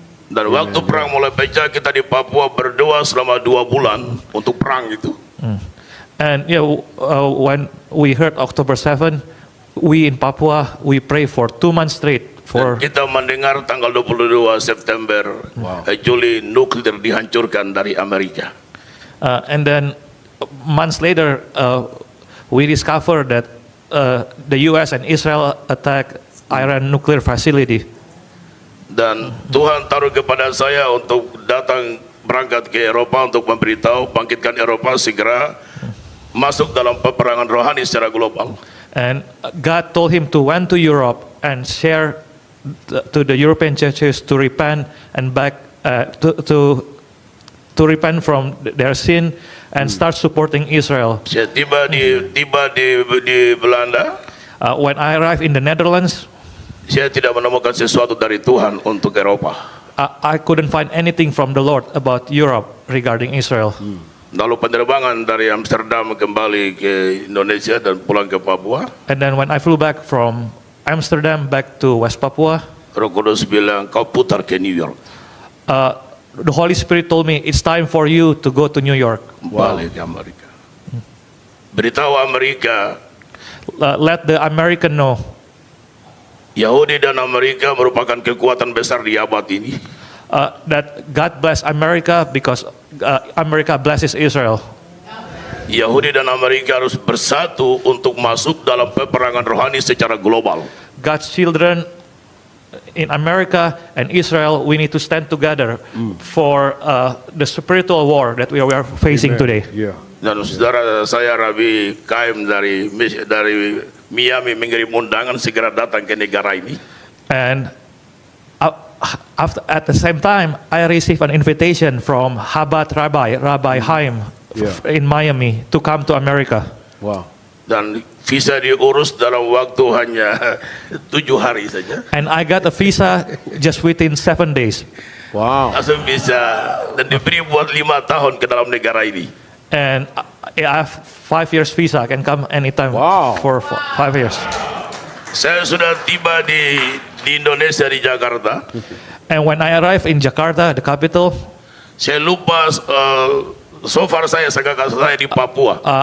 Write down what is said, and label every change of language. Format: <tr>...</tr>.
<id>Dan waktu perang mulai pecah, kita di Papua berdoa selama 2 bulan untuk perang itu.</id> <en>And when we heard October 7, we in Papua, we pray for 2 months straight for.</en> <id>Dan kita mendengar tanggal 22 September, Juli nuklir dihancurkan dari Amerika.</id> <en>And then months later, we discovered that the U.S. and Israel attacked Iran nuclear facility.</en> <id>Dan Tuhan taruh kepada saya untuk datang berangkat ke Eropa untuk memberitahu bangkitkan Eropa segera masuk dalam peperangan rohani secara global.</id> <en>And God told him to went to Europe and share to the European churches to repent and back to repent from their sin and start supporting Israel.</en> <id>Saya tiba di Belanda.</id> <en>When I arrived in the Netherlands,</en> <id>Saya tidak menemukan sesuatu dari Tuhan untuk Eropa.</id> <en>I couldn't find anything from the Lord about Europe regarding Israel.</en> <id>Lalu penerbangan dari Amsterdam kembali ke Indonesia dan pulang ke Papua.</id> <en>And then when I flew back from Amsterdam back to West Papua,</en> <id>Roh Kudus bilang kau putar ke New York.</id> <en>the Holy Spirit told me it's time for you to go to New York.</en> <id>Balik ke Amerika. Beritahu Amerika,</id> <en>Let the American know.</en> <id>Yahudi dan Amerika merupakan kekuatan besar di abad ini.</id> <en>that God bless America because America blesses Israel.</en> <id>Yahudi dan Amerika harus bersatu untuk masuk dalam peperangan rohani secara global.</id> <en>God's children in America and Israel, we need to stand together for the spiritual war that we are facing today. Yeah.</en> <id>Dan saudara saya Rabi Kaim dari Miami mengirim undangan segera datang ke negara ini.</id> <en>And at the same time, I received an invitation from Chabad Rabbi Haim in Miami to come to America. Wow.</en> <id>Dan visa diurus dalam waktu hanya 7 hari saja.</id> <en>And I got a visa just within 7 days. Wow.</en> <id>Langsung bisa dan diberi buat 5 tahun ke dalam negara ini.</id> <en>And I have 5 years visa. I can come anytime for 5 years.</en> <id>Saya sudah tiba di Indonesia di Jakarta.</id> <en>And when I arrived in Jakarta, the capital,</en> <id>Saya lupa</id> <en>so far</en> <id>saya di Papua.</id>